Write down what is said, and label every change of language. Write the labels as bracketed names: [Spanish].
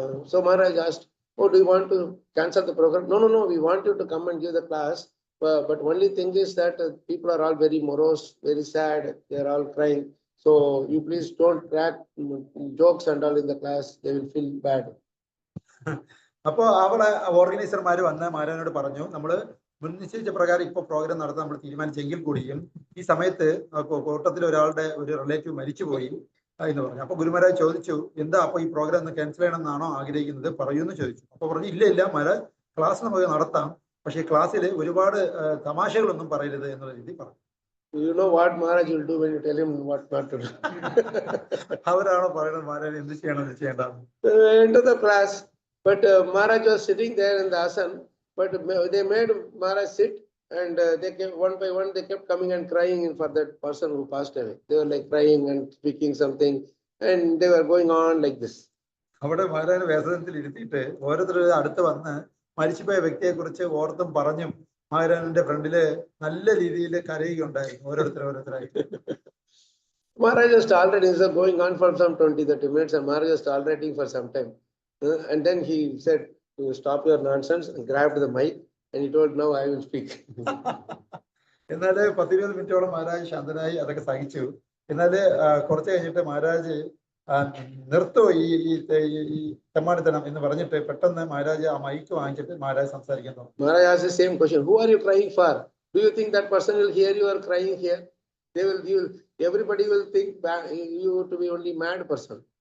[English] So Maharaj asked, "Oh, do you want to cancel the program?" No, we want you to come and give the class. But only thing is that people are all very morose, very sad. They are all crying. So you please don't crack jokes and all in the class. They will feel bad. [Malayalam] അപ്പൊ അവിടെ ഓർഗനൈസർമാർ വന്ന് മഹാരാജനോട് പറഞ്ഞു, നമ്മൾ മുൻനിശ്ചയിച്ച പ്രകാരം ഇപ്പൊ programme നടത്താൻ നമ്മൾ തീരുമാനിച്ചെങ്കിൽ കൂടിയും ഈ സമയത്ത് കൂട്ടത്തിൽ ഒരാളുടെ ഒരു റിലേറ്റീവ് മരിച്ചുപോയി എന്ന് പറഞ്ഞു. അപ്പൊ ഗുരുമഹാരാജ് ചോദിച്ചു, എന്താ അപ്പൊ ഈ പ്രോഗ്രാം ഒന്ന് ക്യാൻസൽ ചെയ്യണമെന്നാണോ ആഗ്രഹിക്കുന്നത്, പറയൂന്ന് ചോദിച്ചു. അപ്പൊ പറഞ്ഞു, ഇല്ല മഹാരാജ്, ക്ലാസ് നമുക്ക് നടത്താം, പക്ഷെ ക്ലാസ്സിൽ ഒരുപാട് തമാശകളൊന്നും പറയരുത് എന്നുള്ള രീതി പറഞ്ഞു. [English] You know what Maharaj will do when you tell him what not to do. [Malayalam] അവരാണോ പറയുന്നത് മഹാരാജ് എന്ത് ചെയ്യണം ചെയ്യേണ്ടത്. [English] Enter the class. But Maharaj was sitting there in the asan, but they made Maharaj sit, and they kept one by one, they kept coming and crying for that person who passed away. They were like crying and speaking something, and they were going on like this. [Malayalam] അവിടെ മഹാരാജ് വേസനത്തിൽ ഇരുത്തിയിട്ട് ഓരോരുത്തരും അടുത്ത് വന്ന് മരിച്ചുപോയ വ്യക്തിയെ കുറിച്ച് ഓർത്തും പറഞ്ഞും മഹാരാജന്റെ ഫ്രണ്ടില് നല്ല രീതിയിൽ കരയുകയുണ്ടായിരുന്നു ഓരോരുത്തരായിട്ട്. [English] Maharaj was already going on for some 20-30 minutes, and Maharaj was tolerating for some time. And then he said, "You stop your nonsense," and grabbed the mic, and he told, "Now I will speak." [Malayalam] എന്നാല് 10-20 മിനിറ്റോളം മഹാരാജ് ശാന്തനായി അതൊക്കെ സഹിച്ചു. എന്നാല് കുറച്ച് കഴിഞ്ഞിട്ട് മഹാരാജ് നിർത്തോ ഈ തെമ്മാടിത്തനം എന്ന് പറഞ്ഞിട്ട് പെട്ടെന്ന് മഹാരാജ് ആ മൈക്ക് വാങ്ങിച്ചിട്ട് മഹാരാജ് സംസാരിക്കാൻ തുടങ്ങി. [English] Maharaj asked the same question, "Who are you crying for? Do you think that person will hear you are crying here? Everybody will think you to be only mad person."